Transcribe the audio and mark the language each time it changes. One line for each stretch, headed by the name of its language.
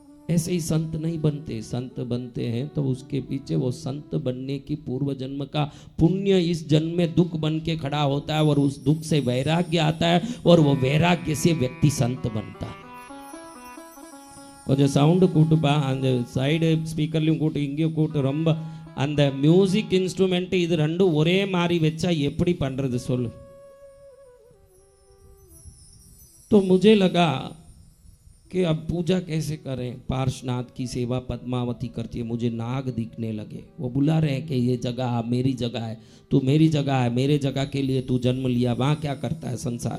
Hindi: ऐसे ही संत नहीं बनते, संत बनते हैं तो उसके पीछे वो संत बनने की पूर्व जन्म का पुण्य इस जन्म में दुख बन के खड़ा होता है। और उस दुख से वैराग्य आता है, और वो वैराग्य से व्यक्ति संत बनता है।
Tamil: கொஞ்சம் சவுண்டு கூட்டுப்பா, அந்த சைடு ஸ்பீக்கர்லையும் கூட்டு, இங்கேயும் கூட்டு. ரொம்ப அந்த மியூசிக் இன்ஸ்ட்ருமெண்ட் இது ரெண்டும் ஒரே மாதிரி வச்சா எப்படி பண்றது சொல்லு.
Hindi: तो मुझे लगा कि अब पूजा कैसे करें। पार्श्वनाथ की सेवा पद्मावती करती है, मुझे नाग दिखने लगे। वो बुला रहे हैं कि ये जगह मेरी जगह है, तू मेरी जगह है, मेरे जगह के लिए तू जन्म लिया, वहाँ क्या करता है संसार।